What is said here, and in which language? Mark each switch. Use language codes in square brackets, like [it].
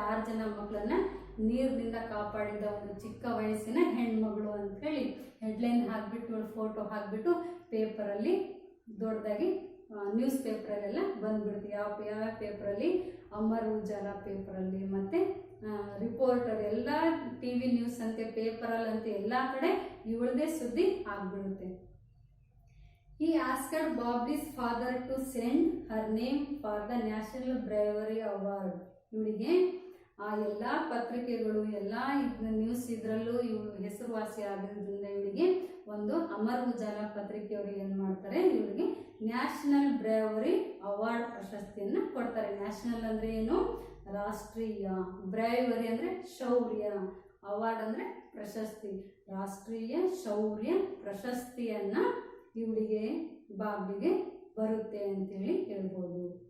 [kn] 6 ಜನ ಮಕ್ಕಳನ್ನ ನೀರಿನಿಂದ ಕಾಪಾಡಿದ ಒಂದು ಚಿಕ್ಕ ವಯಸ್ಸಿನ ಹೆಣ್ಮಗಳು ಅಂಥೇಳಿ ಹೆಡ್ಲೈನ್ ಹಾಕ್ಬಿಟ್ಟು, ಇವಳು ಫೋಟೋ ಹಾಕ್ಬಿಟ್ಟು ಪೇಪರಲ್ಲಿ ದೊಡ್ಡದಾಗಿ ನ್ಯೂಸ್ ಪೇಪರಲ್ಲೆಲ್ಲ ಬಂದ್ಬಿಡುತ್ತೆ. ಯಾವ ಪೇಪರಲ್ಲಿ, ಅಮರ್ ಉಜಾಲಾ ಪೇಪರಲ್ಲಿ ಮತ್ತು ರಿಪೋರ್ಟರ್, ಎಲ್ಲ ಟಿ ವಿ ನ್ಯೂಸ್ ಅಂತೆ, ಪೇಪರಲ್ಲಂತೆ ಎಲ್ಲ ಕಡೆ ಇವಳದೇ ಸುದ್ದಿ ಆಗ್ಬಿಡುತ್ತೆ. [en] He asked Bobby's father to send her name for the National Bravery Award. [kn] ಇವಳಿಗೆ ಆ ಎಲ್ಲ ಪತ್ರಿಕೆಗಳು, ಎಲ್ಲ ನ್ಯೂಸ್ ಇದರಲ್ಲೂ ಇವಳು ಹೆಸರುವಾಸಿ ಆಗಿರೋದ್ರಿಂದ ಇವಳಿಗೆ ಒಂದು ಅಮರ್ ಉಜಾಲಾ ಪತ್ರಿಕೆಯವರು ಏನು ಮಾಡ್ತಾರೆ, ಇವಳಿಗೆ ನ್ಯಾಷನಲ್ ಬ್ರೇವರಿ ಅವಾರ್ಡ್ ಪ್ರಶಸ್ತಿಯನ್ನು ಕೊಡ್ತಾರೆ. ನ್ಯಾಷನಲ್ ಅಂದರೆ ಏನು, ರಾಷ್ಟ್ರೀಯ, ಬ್ರೇವರಿ ಅಂದರೆ ಶೌರ್ಯ, ಅವಾರ್ಡ್ ಅಂದರೆ ಪ್ರಶಸ್ತಿ, ರಾಷ್ಟ್ರೀಯ ಶೌರ್ಯ ಪ್ರಶಸ್ತಿಯನ್ನು ಇವಳಿಗೆ ಬಾಬ್ಲಿಗೆ ಬರುತ್ತೆ ಅಂತೇಳಿ ಹೇಳ್ಬೋದು.